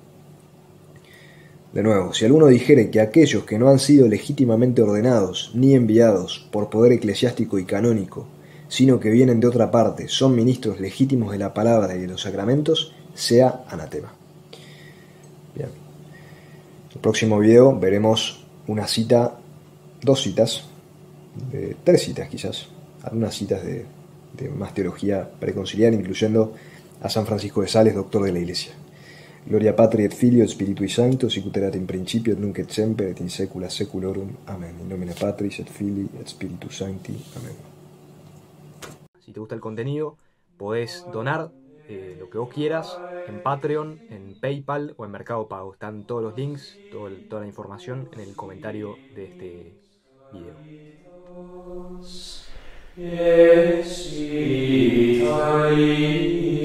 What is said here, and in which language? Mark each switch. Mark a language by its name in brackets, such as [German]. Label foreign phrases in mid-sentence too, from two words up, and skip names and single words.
[Spanish] De nuevo, si alguno dijere que aquellos que no han sido legítimamente ordenados ni enviados por poder eclesiástico y canónico, sino que vienen de otra parte, son ministros legítimos de la palabra y de los sacramentos, sea anatema. Bien. En el próximo video veremos dos citas, tres citas quizás, algunas citas de más teología preconciliar, incluyendo a San Francisco de Sales, doctor de la Iglesia. [Latin] Gloria Patri et Filio et Spiritui Sancto, sic ut erat in principio et nunc et semper et in saecula saeculorum. [Spanish] Amén. [Latin] In nomine Patris et Filii et Spiritus Sancti. [Spanish] Amén. Si te gusta el contenido, podés donar lo que vos quieras en Patreon, en PayPal o en Mercado Pago. Están todos los links, toda la información en el comentario de este video. [English] Yes,